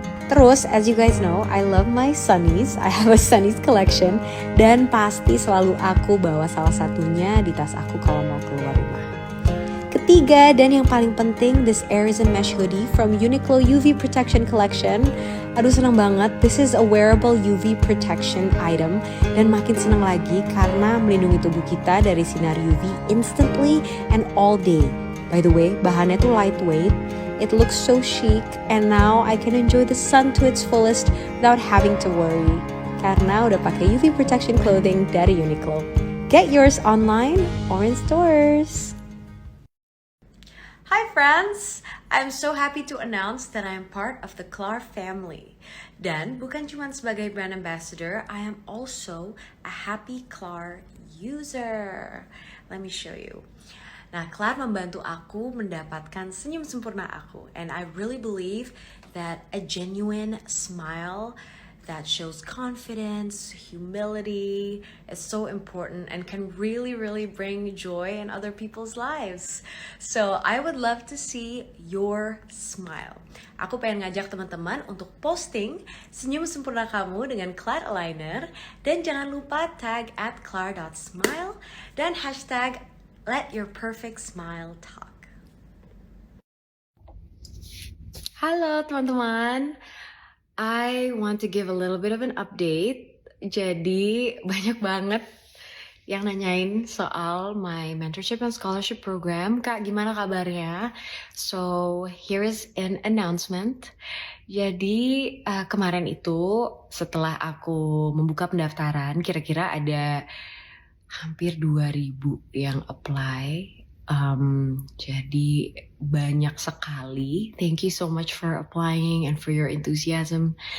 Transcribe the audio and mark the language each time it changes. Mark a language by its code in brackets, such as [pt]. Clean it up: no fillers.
[id] Terus, [en] as you guys know, I love my sunnies. I have a sunnies collection. [id] Dan pasti selalu aku bawa salah satunya di tas aku kalau mau keluar rumah. Ketiga, dan yang paling penting, [en] this Arizen Mesh Hoodie from Uniqlo UV Protection Collection. [id] Aduh seneng banget, [en] this is a wearable UV protection item. [id] Dan makin seneng lagi karena melindungi tubuh kita dari sinar UV [en] instantly and all day. By the way, [id] bahannya tuh [en] lightweight. It looks so chic, and now I can enjoy the sun to its fullest without having to worry. [id] Karena udah pakai [en] UV protection clothing [id] dari Uniqlo. [en] Get yours online or in stores. Hi friends, I'm so happy to announce that I am part of the Klar family. [id] Dan bukan cuma sebagai [en] brand ambassador, I am also a happy Klar user. Let me show you. [id] Nah, Klar membantu aku mendapatkan senyum sempurna aku. [en] And I really believe that a genuine smile that shows confidence, humility is so important and can really bring joy in other people's lives. So, I would love to see your smile. [id] Aku pengen ngajak teman-teman untuk posting senyum sempurna kamu dengan Klar Aligner. Dan jangan lupa tag @klar.smile dan hashtag Let Your Perfect Smile Talk. Halo teman-teman, [en] I want to give a little bit of an update. [id] Jadi banyak banget yang nanyain soal [en] my mentorship and scholarship program. [id] Kak, gimana kabarnya? [en] So here is an announcement. [id] Jadi kemarin itu setelah aku membuka pendaftaran, kira-kira ada hampir 2.000 yang apply. Jadi banyak sekali. [en] Thank you so much for applying and for your enthusiasm.